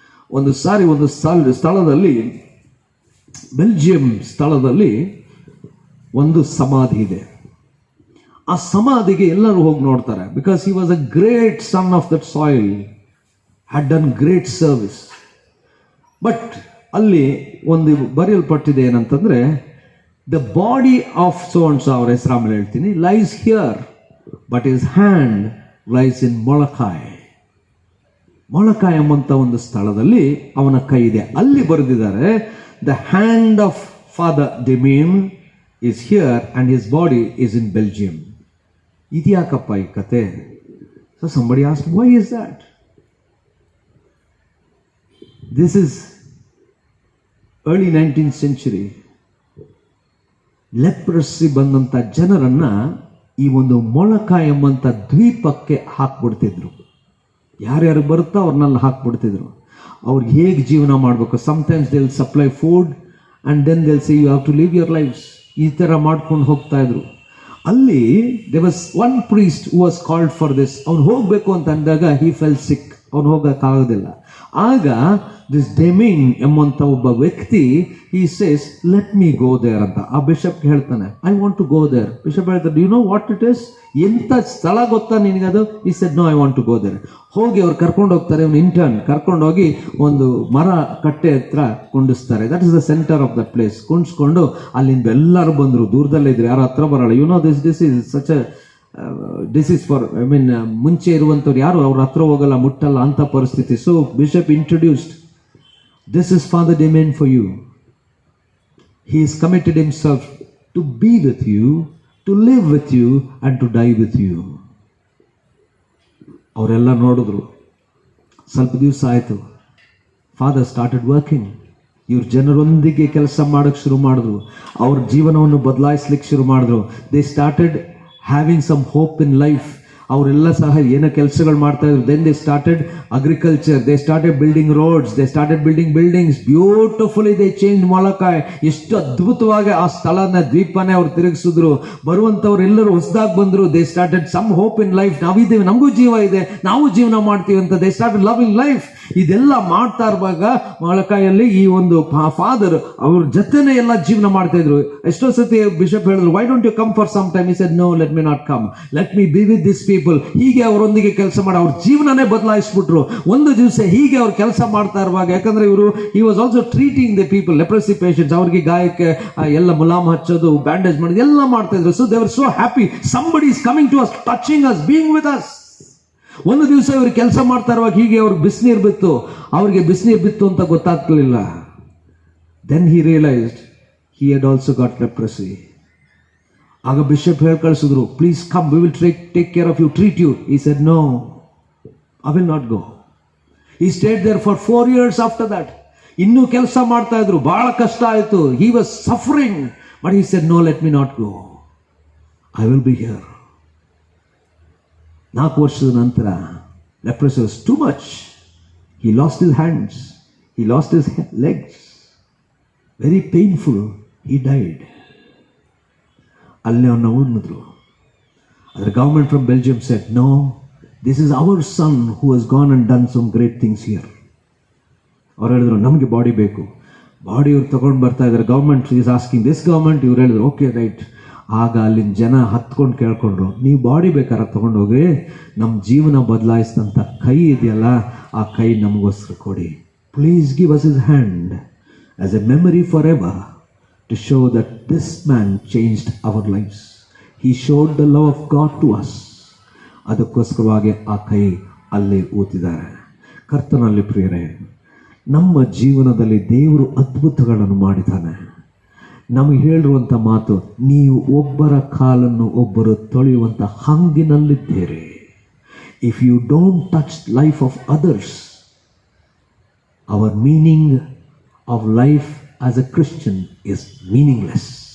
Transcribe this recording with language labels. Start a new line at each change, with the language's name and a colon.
Kannada: ಒಂದು ಸಾರಿ ಒಂದು ಸ್ಥಳದಲ್ಲಿ, ಬೆಲ್ಜಿಯಂ ಸ್ಥಳದಲ್ಲಿ ಒಂದು ಸಮಾಧಿ ಇದೆ. ಆ ಸಮಾಧಿಗೆ ಎಲ್ಲರೂ ಹೋಗಿ ನೋಡ್ತಾರೆ.
English: Because he was a great son of that soil, had done great service. But
Kannada: ಅಲ್ಲಿ ಒಂದು ಬರೆಯಲ್ಪಟ್ಟಿದೆ ಏನಂತಂದ್ರೆ,
English: the body of so and so,
Kannada: ಅವರ ಹೆಸರು ಆಮೇಲೆ ಹೇಳ್ತೀನಿ,
English: lies here but his hand lies in Molokai.
Kannada: ಮೊಳಕಾಯ್ ಎಂಬಂತ ಒಂದು ಸ್ಥಳದಲ್ಲಿ ಅವನ ಕೈ ಇದೆ. ಅಲ್ಲಿ ಬರೆದಿದ್ದಾರೆ,
English: the hand of Father Damien is here and his body is in Belgium.
Kannada: ಇದ್ಯಾಕಪ್ಪ ಈ ಕತೆ?
English: So somebody asked, why is that? This is early 19th century.
Kannada: Leprosy ಬಂದಂತ ಜನರನ್ನ ಈ ಒಂದು ಮೊಳಕಾಯ್ ಎಂಬಂತ ದ್ವೀಪಕ್ಕೆ ಹಾಕ್ಬಿಡ್ತಿದ್ರು. ಯಾರ್ಯಾರು ಬರುತ್ತೋ ಅವ್ರನ್ನೆಲ್ಲ ಹಾಕ್ಬಿಡ್ತಿದ್ರು. ಅವ್ರಿಗೆ ಹೇಗೆ ಜೀವನ ಮಾಡಬೇಕು?
English: Sometimes they will supply food and then they will say you have to leave your lifes.
Kannada: ಈ ಥರ ಮಾಡ್ಕೊಂಡು ಹೋಗ್ತಾ ಇದ್ರು.
English: ಅಲ್ಲಿ there was one priest who was called for this.
Kannada: ಅವ್ನು ಹೋಗ್ಬೇಕು ಅಂತ ಅಂದಾಗ
English: He fell sick.
Kannada: ಅವ್ನು ಹೋಗಕ್ಕಾಗೋದಿಲ್ಲ. ಆಗ ದಿಸ್ ಡೆಮಿನ್ ಎಂಬಂತ ಒಬ್ಬ ವ್ಯಕ್ತಿ
English: he says, let me go there
Kannada: ಅಂತ ಆ ಬಿಷಪ್ ಹೇಳ್ತಾನೆ.
English: I want to go there.
Kannada: Bishop ಹೇಳ್ತಾರೆ,
English: do you know what it is?
Kannada: ಎಂತ ಸ್ಥಳ ಗೊತ್ತಾ ನಿನಗದು?
English: he said, no, I want to go there.
Kannada: ಹೋಗಿ ಅವ್ರು ಕರ್ಕೊಂಡು ಹೋಗ್ತಾರೆ. ಅವ್ನು ಇಂಟರ್ನ್ ಕರ್ಕೊಂಡು ಹೋಗಿ ಒಂದು ಮರ ಕಟ್ಟೆ ಹತ್ರ ಕುಂಡಿಸ್ತಾರೆ.
English: That is the centre of that place.
Kannada: ಕುಂಡಿಸ್ಕೊಂಡು ಅಲ್ಲಿಂದ ಎಲ್ಲರೂ ಬಂದರು. ದೂರದಲ್ಲೇ ಇದ್ರು, ಯಾರು ಹತ್ರ ಬರಲ್ಲ.
English: you know this is such a disease for
Kannada: ಮುಂಚೆ ಇರುವಂಥವ್ರು ಯಾರು ಅವ್ರ ಹತ್ರ ಹೋಗಲ್ಲ, ಮುಟ್ಟಲ್ಲ ಅಂತ ಪರಿಸ್ಥಿತಿ.
English: So bishop introduced, this is Father Damien for you. He has committed himself to be with you, to live with you and to die with you.
Kannada: ಅವರೆಲ್ಲ ನೋಡಿದ್ರು. ಸ್ವಲ್ಪ ದಿವಸ ಆಯಿತು.
English: Father started working.
Kannada: ಇವ್ರ ಜನರೊಂದಿಗೆ ಕೆಲಸ ಮಾಡೋಕ್ಕೆ ಶುರು ಮಾಡಿದ್ರು. ಅವ್ರ ಜೀವನವನ್ನು ಬದಲಾಯಿಸ್ಲಿಕ್ಕೆ ಶುರು ಮಾಡಿದ್ರು.
English: They started having some hope in life.
Kannada: ಅವರೆಲ್ಲ ಸಹ ಏನೋ ಕೆಲಸಗಳು ಮಾಡ್ತಾ ಇದ್ರು.
English: Then they started agriculture, they started building roads, they started building buildings. Beautifully they change Molokai.
Kannada: ಎಷ್ಟು ಅದ್ಭುತವಾಗಿ ಆ ಸ್ಥಳನ, ದ್ವೀಪನೇ ಅವ್ರು ತಿರುಗಿಸಿದ್ರು. ಬರುವಂಥವ್ರು ಎಲ್ಲರೂ ಹೊಸದಾಗಿ ಬಂದರು.
English: They started some hope in life.
Kannada: ನಾವಿದ್ದೇವೆ, ನಮಗೂ ಜೀವ ಇದೆ, ನಾವು ಜೀವನ ಮಾಡ್ತೀವಿ ಅಂತ
English: They started loving life.
Kannada: ಇದೆಲ್ಲ ಮಾಡ್ತಾ ಇರುವಾಗ ಮೊಳಕಾಯಲ್ಲಿ ಈ ಒಂದು ಫಾದರ್ ಅವ್ರ ಜೊತೆನೆ ಎಲ್ಲ ಜೀವನ ಮಾಡ್ತಾ ಇದ್ರು. ಎಷ್ಟೋ ಸತಿ ಬಿಷಪ್ ಹೇಳಿದ್ರು,
English: Why don't you come for some time? he said, no, let me not come, let me be with these people.
Kannada: ಹೀಗೆ ಅವರೊಂದಿಗೆ ಕೆಲಸ ಮಾಡಿ ಅವ್ರ ಜೀವನನೇ ಬದಲಾಯಿಸ್ಬಿಟ್ರು. ಒಂದು ದಿವಸ ಹೀಗೆ ಅವ್ರು ಕೆಲಸ ಮಾಡ್ತಾ ಇರುವಾಗ, ಯಾಕಂದ್ರೆ ಇವರು
English: he was also treating the people, leprosy patients,
Kannada: ಅವ್ರಿಗೆ ಗಾಯಕ್ಕೆ ಎಲ್ಲ ಮುಲಾಮ್ ಹಚ್ಚೋದು, ಬ್ಯಾಂಡೇಜ್ ಮಾಡೋದು ಎಲ್ಲ ಮಾಡ್ತಾ ಇದ್ರು.
English: So they were so happy, somebody is coming to us, touching us, being with us.
Kannada: ಒಂದು ದಿವಸ ಇವರು ಕೆಲಸ ಮಾಡ್ತಾ ಇರುವಾಗ ಹೀಗೆ ಅವ್ರಿಗೆ ಬಿಸಿನೀರು ಬಿತ್ತು. ಅವ್ರಿಗೆ ಬಿಸಿನೀರು ಬಿತ್ತು ಅಂತ ಗೊತ್ತಾಗ್ಲಿಲ್ಲ.
English: Then he realized he had also got leprosy.
Kannada: ಆಗ ಬಿಷಪ್ ಹೇಳಿ ಕಳಿಸಿದ್ರು,
English: Please come, we will take care of you, treat you. he said, no, I will not go. he stayed there for 4 years after that.
Kannada: ಇನ್ನೂ ಕೆಲಸ ಮಾಡ್ತಾ ಇದ್ರು. ಬಹಳ ಕಷ್ಟ ಆಯಿತು.
English: he was suffering, but he said, no, let me not go, I will be here.
Kannada: 4 ವರ್ಷದ ನಂತರ
English: leprosy was too much. He lost his hands, he lost his legs, very painful. He died.
Kannada: ಅಲ್ಲೇ ಅವನ್ನ ಉಳಿದ್ರು.
English: ಅದರ government from Belgium said, no, this is our son who has gone and done some great things here.
Kannada: ಅವ್ರು ಹೇಳಿದ್ರು, ನಮಗೆ body ಬೇಕು. Body ಇವ್ರು ತಗೊಂಡು ಬರ್ತಾ ಇದ್ದಾರೆ.
English: Government is asking this government.
Kannada: ಇವ್ರು ಹೇಳಿದ್ರು,
English: Okay right.
Kannada: ಆಗ ಅಲ್ಲಿನ ಜನ ಹತ್ಕೊಂಡು ಕೇಳ್ಕೊಂಡ್ರು, ನೀವು ಬಾಡಿ ಬೇಕಾದ್ರೆ ತಗೊಂಡೋಗ್ರಿ, ನಮ್ಮ ಜೀವನ ಬದಲಾಯಿಸಿದಂಥ ಕೈ ಇದೆಯಲ್ಲ, ಆ ಕೈ ನಮಗೋಸ್ಕರ ಕೊಡಿ.
English: Please give us his hand as a memory for ever, to show that this man changed our lives. He showed the love of God to us.
Kannada: ಅದಕ್ಕೋಸ್ಕರವಾಗಿ ಆ ಕೈ ಅಲ್ಲೇ ಊತಿದ್ದಾರೆ. ಕರ್ತನಲ್ಲಿ ಪ್ರಿಯರೇ, ನಮ್ಮ ಜೀವನದಲ್ಲಿ ದೇವರು ಅದ್ಭುತಗಳನ್ನು ಮಾಡಿದ್ದಾನೆ. ನಮಗೆ ಹೇಳಿರುವಂಥ ಮಾತು, ನೀವು ಒಬ್ಬರ ಕಾಲನ್ನು ಒಬ್ಬರು ತೊಳೆಯುವಂಥ ಹಂಗಿನಲ್ಲಿದ್ದೀರಿ.
English: If you don't touch life of others, our meaning of life as a Christian is meaningless.